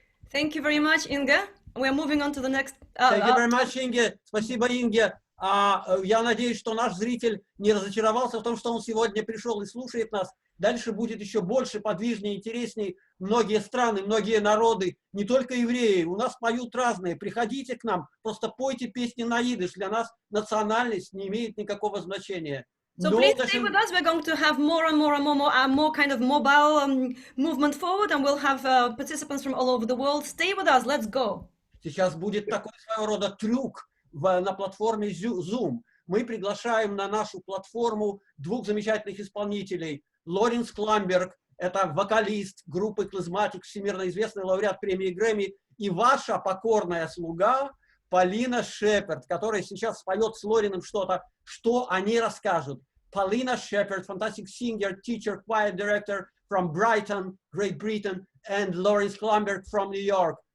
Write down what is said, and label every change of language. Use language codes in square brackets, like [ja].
[en] Thank you very much, Inge. We're moving on to the next. Thank you very much, Inge. [ru] Спасибо, Инге. Я надеюсь, что наш зритель не разочаровался в том, что он сегодня пришел и слушает нас. Дальше будет еще больше, подвижнее, интереснее. Многие страны, многие народы, не только евреи. У нас поют разные. Приходите к нам, просто пойте песни на идиш. Для нас национальность не имеет никакого значения. [en] So please stay with us. We're going to have more and more kind of mobile movement forward, and we'll have participants from all over the world. Stay with us. Let's go. [ru] Сейчас будет такой своего рода трюк на платформе Zoom. Мы приглашаем на нашу платформу двух замечательных исполнителей. Lorin Sklamberg, это вокалист группы Клизматик, всемирно известный лауреат премии Грэмми, и ваша покорная слуга Полина Шепард, которая сейчас споет с Лорином что-то, что они расскажут. [en] Polina Shepard, fantastic singer, teacher, choir director from Brighton, Great Britain, and Lorin Sklamberg from New York.